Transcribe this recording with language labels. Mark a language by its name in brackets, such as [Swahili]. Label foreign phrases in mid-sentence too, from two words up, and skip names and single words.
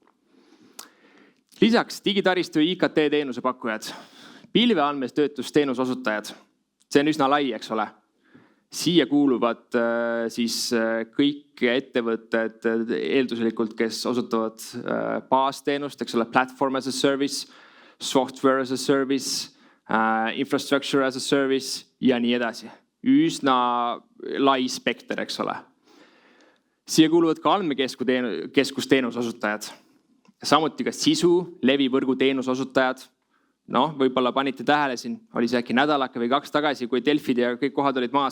[Estonian] Lisaks digitaristu ja IKT teenuse pakkujad, pilveandmestöötlusteenuse osutajad. See on üsna lai, eks ole. Siia kuuluvad siis kõik ettevõtted eelduslikult, kes osutavad baasteenust, eks ole, [English] platform as a service, software as a service, infrastructure as a service [Estonian] ja nii edasi. [English] Üsna lai spekter, eks ole. Siia kuuluvad ka andmekeskusteenuse osutajad. Samuti ka sisu, levivõrgu teenuse osutajad. Võib-olla panite tähele siin, oli see äkki nädalake või 2 tagasi, kui Delfid ja kõik kohad olid maas.